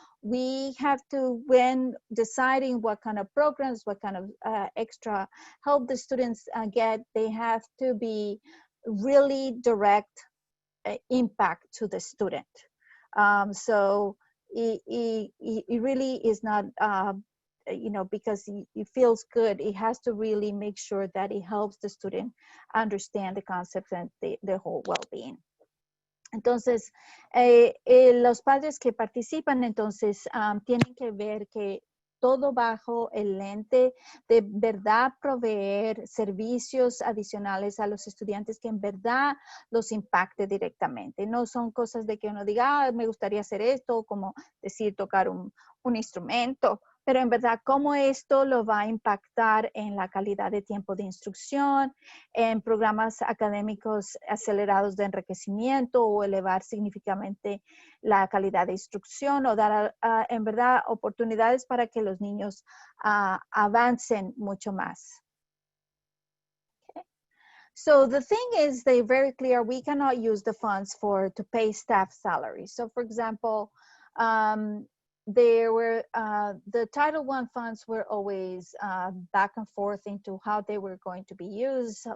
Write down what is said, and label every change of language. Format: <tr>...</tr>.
<en>we have to, when deciding what kind of programs, what kind of extra help the students get, they have to be really direct impact to the student. So it really is not, you know, because it feels good. It has to really make sure that it helps the student understand the concepts and the whole well-being.</en> <es>Entonces, los padres que participan, entonces, tienen que ver que todo bajo el lente de verdad proveer servicios adicionales a los estudiantes que en verdad los impacte directamente. No son cosas de que uno diga, me gustaría hacer esto, como decir, tocar un instrumento, pero en verdad cómo esto lo va a impactar en la calidad de tiempo de instrucción, en programas académicos acelerados de enriquecimiento o elevar significativamente la calidad de instrucción o dar en verdad oportunidades para que los niños avancen mucho más.</es> <en>Okay. So the thing is, they're very clear, we cannot use the funds to pay staff salaries. So for example, there were the Title I funds were always back and forth into how they were going to be used.</en>